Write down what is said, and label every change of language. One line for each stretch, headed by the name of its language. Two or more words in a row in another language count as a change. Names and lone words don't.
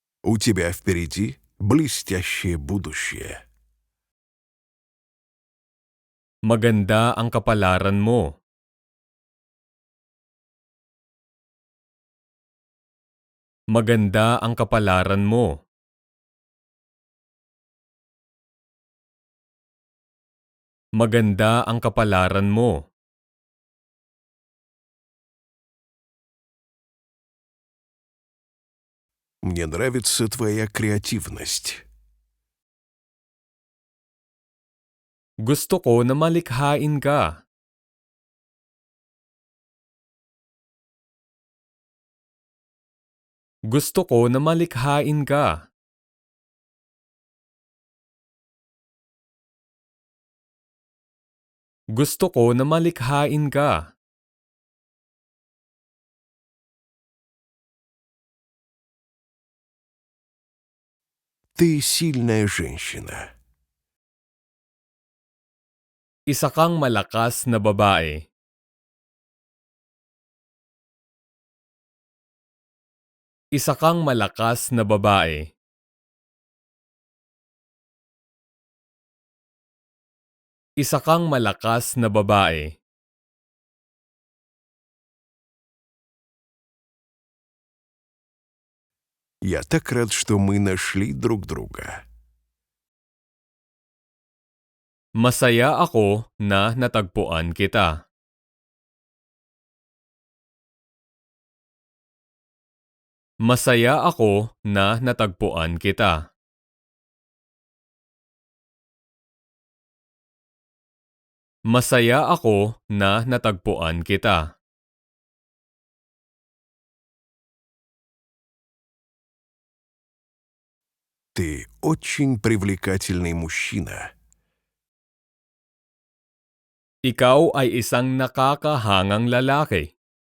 Russian: У тебя впереди блестящее будущее.
Filipino: Maganda ang kapalaran mo. Maganda ang kapalaran mo. Maganda ang kapalaran mo.
Russian: Мне нравится твоя креативность.
Filipino: Gusto ko na malikhain ka. Gusto ko na malikhain ka. Gusto ko na malikhain ka.
Russian: Ты сильная женщина.
Filipino: Isa kang malakas na babae. Isa kang malakas na babae. Isa kang malakas na babae.
Russian: Я так рад, что мы нашли друг друга.
Filipino: Masaya ako na natagpuan kita. Masaya ako na natagpuan kita. Masaya ako na natagpuan kita.
Russian: Ты очень привлекательный мужчина.
Filipino: Ikaw ay isang nakakahangang lalaki.